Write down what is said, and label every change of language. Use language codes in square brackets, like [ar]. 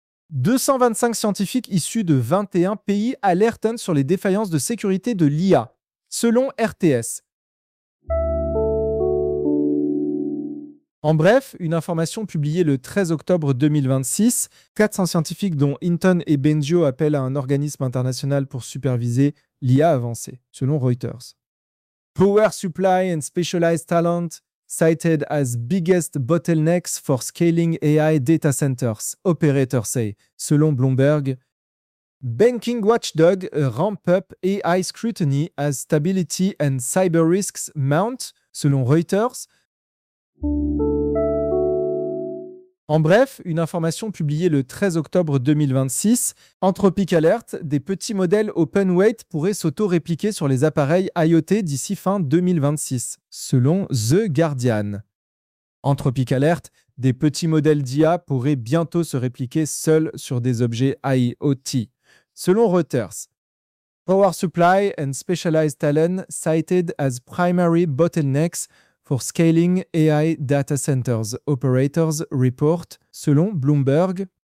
[fr] 225 scientifiques issus de 21 pays alertent sur les défaillances de sécurité de l'IA, selon RTS. En bref, une information publiée le 13 octobre 2026, 400 scientifiques dont Hinton et Bengio appellent à un organisme international pour superviser l'IA avancée, selon Reuters. [en] Power supply and specialized talent cited as biggest bottlenecks for scaling AI data centers, operators say, [fr] selon Bloomberg. [en] Banking watchdog ramp up AI scrutiny as stability and cyber risks mount, [fr] selon Reuters. En bref, une information publiée le 13 octobre 2026, Anthropic alerte, des petits modèles open weight pourraient s'auto-répliquer sur les appareils IoT d'ici fin 2026, selon The Guardian. Anthropic alerte, des petits modèles d'IA pourraient bientôt se répliquer seuls sur des objets IoT, selon Reuters. [en] Power supply and specialized talent cited as primary bottlenecks for scaling AI data centers, operators report, [fr] selon Bloomberg.